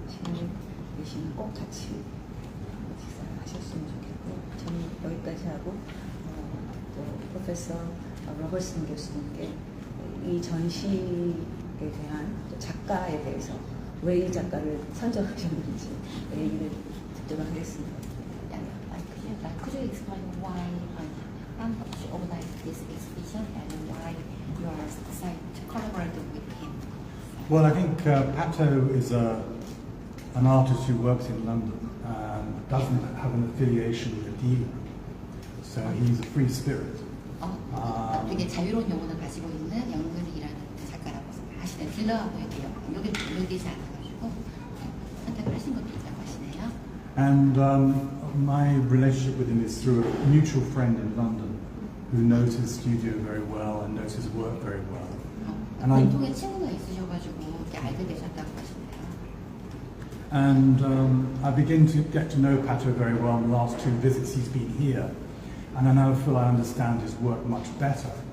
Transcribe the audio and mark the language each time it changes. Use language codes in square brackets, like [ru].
[ko] 시간이 되시면 꼭 같이 식사를 하셨으면 좋겠고요. 저는 여기까지 하고 또 프로페서 로버슨 교수님께 이 전시에 대한 또 작가에 대해서 왜 이 작가를 선정하셨는지 얘기를 듣도록 하겠습니다. [en] Could you explain why Hankook organized this exhibition and why you are decided to collaborate with him? Well, I think Pato is an artist who works in London and doesn't have an affiliation with a dealer, so he's a free spirit. [ko] 되게 자유로운 영혼을 가지고 있는 영근이라는 작가라고 하시는 딜러하고의 연결이 연결되지 않아가지고 선택을 하신 것도 있다고 하시네요. [en] And my relationship with him is through a mutual friend in London who knows his studio very well and knows his work very well. [ko] 공통의 친구가 있으셔가지고 이렇게 알게 되셨다고 하시네요. [en] And I begin to get to know Pato very well in the last 2 visits he's been here, and I now feel I understand his work much better.